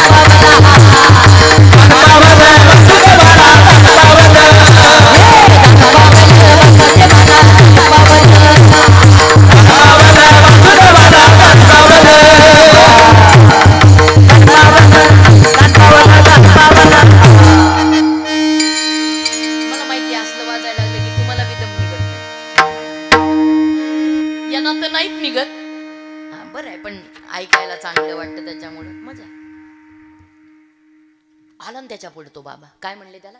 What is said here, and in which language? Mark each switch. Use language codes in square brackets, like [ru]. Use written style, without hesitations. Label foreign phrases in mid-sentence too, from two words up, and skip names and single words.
[mr] पावला, धन पावल सत्यवाला, धन पावल, धन पावल सत्यवाला, धन पावल, धन पावल सत्यवाला, धन पावल, धन पावल, धन पावल. मला माहिती असलं वाजायला लागलं की तुम्हाला बी दम निघत नाही, यांना तर नाहीच निघत. बरं आहे, पण ऐकायला चांगलं वाटतं त्याच्यामुळे मजा. आला ना त्याच्या पुढे तो बाबा, काय म्हणले त्याला?